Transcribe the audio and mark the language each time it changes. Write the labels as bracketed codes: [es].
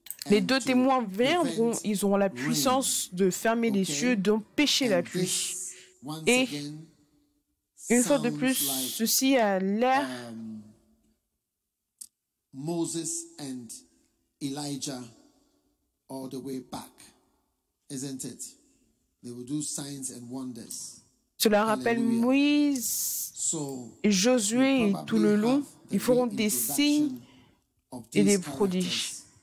[fr] Les 2 témoins viendront, ils auront la puissance de fermer les cieux, d'empêcher la pluie. Et une fois de plus, ceci a l'air [en] Moses and Elijah all the way back, isn't it? They will do signs and wonders. [fr] Cela rappelle Moïse et Josué et tout le long. Ils feront des signes et des prodiges.